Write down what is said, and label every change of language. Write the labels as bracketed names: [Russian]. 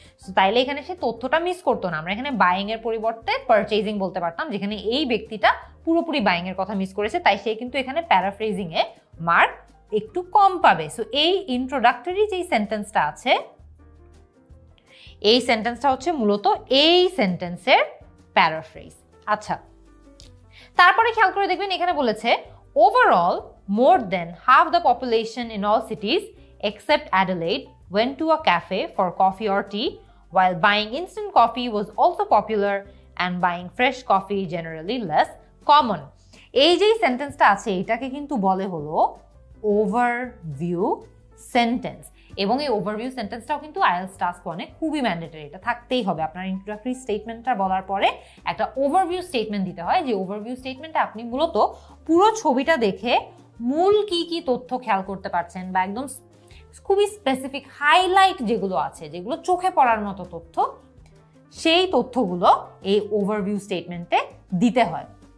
[Bangla] So তাইলে এখানে সে তথ্যটা মিস করতো না, আমরা এখানে বাইং এর পরিবর্তে পারচেজিং বলতে পারতাম, যেখানে এই ব্যক্তিটা পুরোপুরি বাইং এর কথা মিস করেছে, তাই সে কিন্তু এখানে প্যারাফ্রেজিং এ মার্ক একটু কম পাবে। সো এই ইন্ট্রোডাক্টরি যে সেন্টেন্সটা আছে, এই সেন্টেন্সটা হচ্ছে মূলত এই সেন্টেন্সের প্যারাফ্রেজ। আচ্ছা, তারপরে খেয়াল করে দেখবেন এখানে বলেছে [English] Overall more than half the population in all cities except Adelaide went to a cafe for coffee or tea, while buying instant coffee was also popular and buying fresh coffee generally less common. [Bangla] এই যে সেন্টেন্সটা আছে এটাকে কিন্তু বলে হলো overview sentence, এবং এই ওভারভিউ সেন্টেন্সটাও কিন্তু IELTS টাস্ক 1 এ খুবই ম্যান্ডেটরি, এটা থাকতেই হবে। আপনার ইন্ট্রোডাক্টরি স্টেটমেন্টটা বলার পরে একটা ওভারভিউ স্টেটমেন্ট দিতে হয়, যে ওভারভিউ স্টেটমেন্টে আপনি মূলত পুরো ছবিটা দেখে মূল কি কি তথ্য খেয়াল করতে পারছেন, বা একদম খুবই স্পেসিফিক হাইলাইট যেগুলো আছে, যেগুলো চোখে পড়ার মতো তথ্য, সেই তথ্যগুলো এই ওভারভিউ স্টেটমেন্টে দিতে হয়।